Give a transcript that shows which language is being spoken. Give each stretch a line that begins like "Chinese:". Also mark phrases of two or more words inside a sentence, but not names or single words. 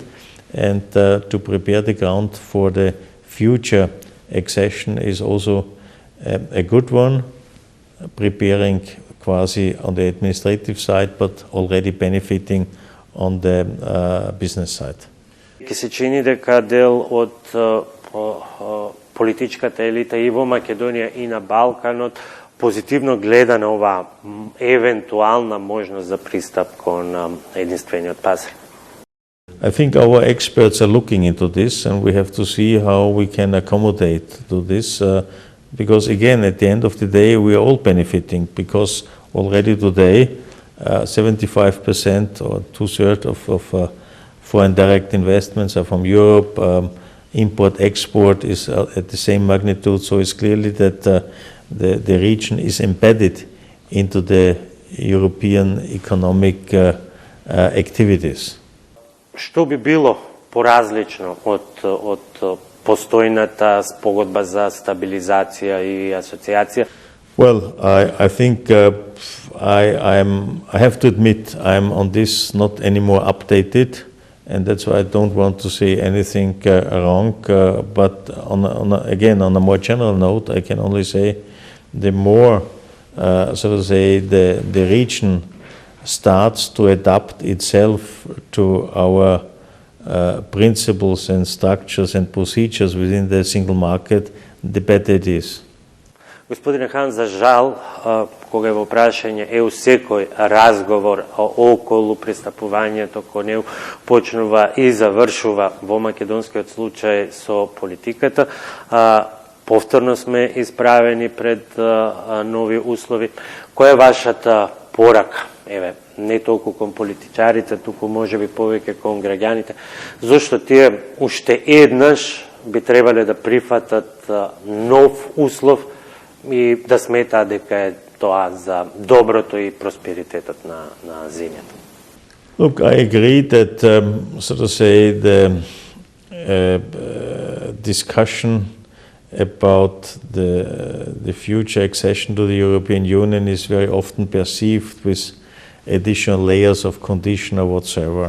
English: And to prepare the ground for the future accession is also a good one, preparing quasi on the administrative side, but already benefiting on the business side.
Macedonian: Ке се чини дека дел од политичката елита и во Македонија и на Балканот позитивно гледа на оваа евентуална можност за пристап кон единствениот пазар.
English: I think our experts are looking into this, and we have to see how we can accommodate to this, because again, at the end of the day, we are all benefiting, because already today, 75% or two-thirds of foreign direct investments are from Europe. Import-export is at the same magnitude, so it's clearly that the region is embedded into the European economic activities.
Macedonian: Што би било поразлично од постојната спогодба за стабилизација и асоциација?
English: Well, I think I have to admit I'm on this not anymore updated, and that's why I don't want to say anything wrong. But again, on a more general note, I can only say the more, so to say, the region starts to adapt itself to our principles and structures and procedures within the single market, the better it is.
Macedonian: Господине Хан, за жал, кога е во прашање секој разговор околу пристапувањето кон неу почнува и завршува во македонскиот случај со политиката. Повторно сме исправени пред нови услови. Која е вашата порака? Еве, не толку кон политичарите, туку можеби повеќе кон граѓаните, зашто тие уште еднаш би требале да прифатат нов услов и да сметаат дека е тоа за доброто и просперитетот на земјата.
English: Look, I agree that, so to say, discussion about the future accession to the European Union is very often perceived with additional layers of condition or whatsoever.